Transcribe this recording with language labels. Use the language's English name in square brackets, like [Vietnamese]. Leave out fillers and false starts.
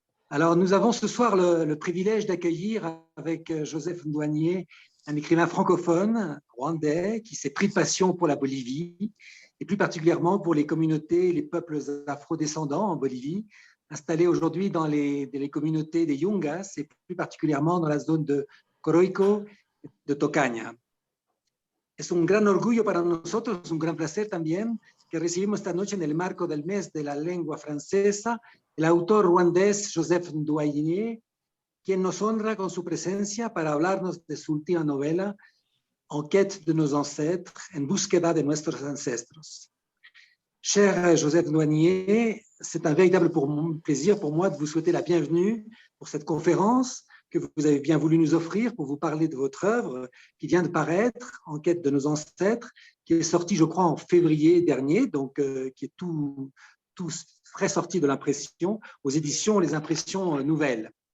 [French] Alors, nous avons ce soir le privilège d'accueillir avec Joseph Douanier un écrivain francophone rwandais qui s'est pris de passion pour la Bolivie et plus particulièrement pour les communautés et les peuples afro-descendants en Bolivie, installés aujourd'hui dans les communautés des Yungas et plus particulièrement dans la zone de Coroico, de Tocaña. [Spanish] Es un gran orgullo para nosotros, un gran placer también que recibimos esta noche en el marco del mes de la lengua francesa el autor ruandés Joseph Douanier, quien nos honra con su presencia para hablarnos de su última novela, En quête de nos ancêtres, en búsqueda de nuestros ancestros. [French] Cher Joseph Douanier, c'est un véritable plaisir pour moi de vous souhaiter la bienvenue pour cette conférence que vous avez bien voulu nous offrir pour vous parler de votre œuvre qui vient de paraître, En quête de nos ancêtres, qui est sortie, je crois, en février dernier, donc qui est tout frais sorti de l'impression, aux éditions Les Impressions Nouvelles.